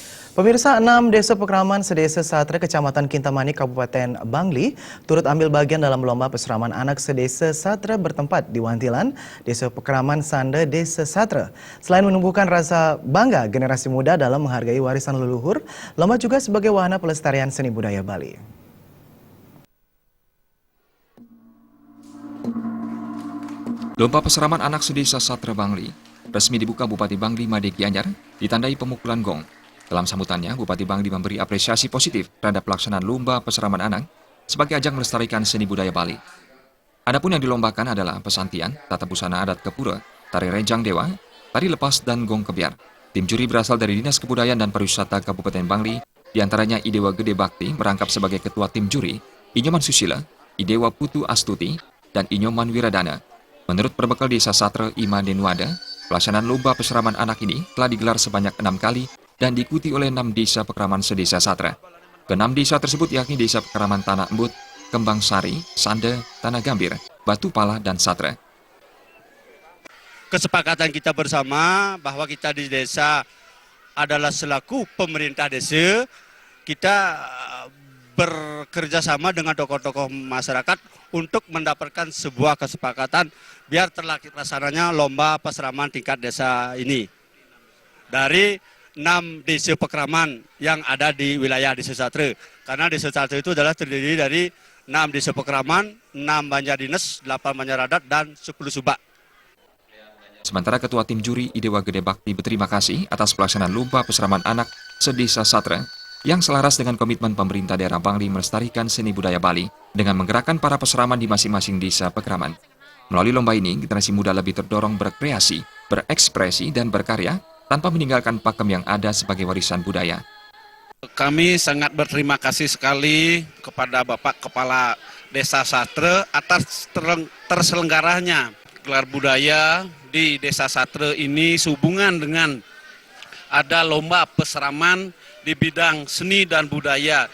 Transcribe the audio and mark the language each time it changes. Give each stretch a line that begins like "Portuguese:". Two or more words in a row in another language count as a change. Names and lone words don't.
Indonesian: Pemirsa, 6 desa Pekraman Sedesa Satra, Kecamatan Kintamani, Kabupaten Bangli, turut ambil bagian dalam lomba peseraman anak Sedesa Satra bertempat di Wantilan, Desa Pekraman Sanda, Desa Satra. Selain menumbuhkan rasa bangga generasi muda dalam menghargai warisan leluhur, lomba juga sebagai wahana pelestarian seni budaya Bali. Lomba peseraman anak Sedesa Satra Bangli resmi dibuka Bupati Bangli Made Gianyar ditandai pemukulan gong. Dalam sambutannya, Bupati Bangli memberi apresiasi positif terhadap pelaksanaan lomba peseraman anak sebagai ajang melestarikan seni budaya Bali. Adapun yang dilombakan adalah pesantian, tata busana adat Kepura, tari rejang dewa, tari lepas, dan gong kebiar. Tim juri berasal dari Dinas Kebudayaan dan Pariwisata Kabupaten Bangli, diantaranya Idewa Gede Bakti merangkap sebagai ketua tim juri, Inyoman Susila, Idewa Putu Astuti, dan Inyoman Wiradana. Menurut perbekal Desa Satra Ima Denwada, pelaksanaan lomba peseraman anak ini telah digelar sebanyak 6 kali dan diikuti oleh 6 desa Pekraman Sedesa Satra. Ke-6 desa tersebut yakni Desa Pekraman Tanah Embut, Kembang Sari, Sanda, Tanah Gambir, Batu Pala, dan Satra. Kesepakatan kita bersama bahwa kita di desa adalah selaku pemerintah desa, kita bekerja sama dengan tokoh-tokoh masyarakat untuk mendapatkan sebuah kesepakatan biar terlaksananya lomba peseraman tingkat desa ini. Dari 6 desa Pekraman yang ada di wilayah Desa Satra. Karena Desa Satra itu adalah terdiri dari 6 desa Pekraman, 6 Banjardines, 8 Banjaradat, dan 10 Subak. Sementara Ketua Tim Juri Idewa Gede Bakti berterima kasih atas pelaksanaan lomba peseraman anak Sedesa Satra yang selaras dengan komitmen pemerintah daerah Bangli melestarikan seni budaya Bali dengan menggerakkan para peseraman di masing-masing desa Pekraman. Melalui lomba ini, generasi muda lebih terdorong berkreasi, berekspresi, dan berkarya tanpa meninggalkan pakem yang ada sebagai warisan budaya. Kami sangat berterima kasih sekali kepada Bapak Kepala Desa Satra atas terselenggaranya gelar budaya di Desa Satra ini sehubungan dengan ada lomba peseraman di bidang seni dan budaya.